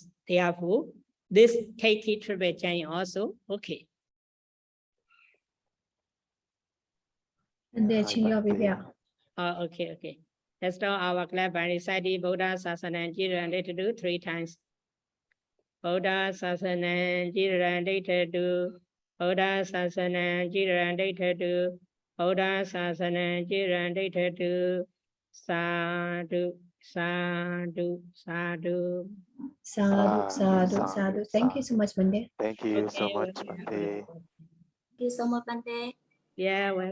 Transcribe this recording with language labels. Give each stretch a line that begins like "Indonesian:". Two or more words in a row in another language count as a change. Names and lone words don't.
English: Therefore, this Teki Tribetjan also okay. Okay. Let's start our class by reciting Buddha Sasana and to do 3 times.
Pali: Buddha Sasanam Jiranditadu, Buddha Sasanam Jiranditadu, Buddha Sasanam Jiranditadu, Sadhu, Sadhu, Sadhu. Sadhu, sadhu, sadhu.
English: Thank you so much, Bhante. Thank you so Okay, much, okay. Bhante. Thank you so much, Bhante. Yeah, well.